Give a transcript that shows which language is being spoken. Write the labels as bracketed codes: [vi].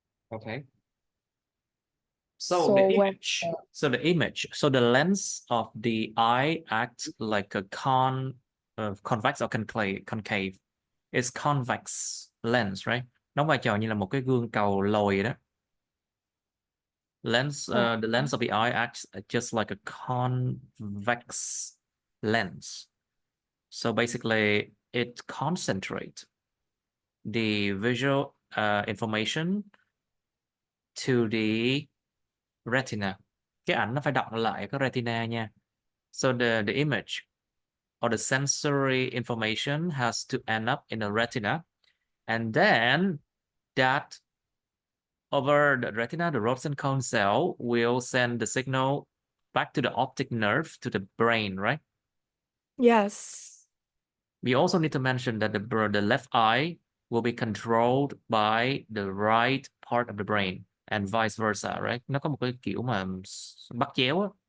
[en] Okay. So the lens of the eye acts like a convex or concave. It's convex lens, right? [vi] Đóng vai trò như là một cái gương cầu lồi đó. [en] The lens of the eye acts just like a convex lens. So basically, it concentrates the visual information to the retina. [vi] Cái ảnh nó phải đọc lại cái retina nha. [en] So the image or the sensory information has to end up in the retina, and then that over the retina, the rods and cone cell will send the signal back to the optic nerve to the brain, right? Yes. We also need to mention that the left eye will be controlled by the right part of the brain and vice versa, right? [vi] Nó có một cái kiểu mà bắt chéo á.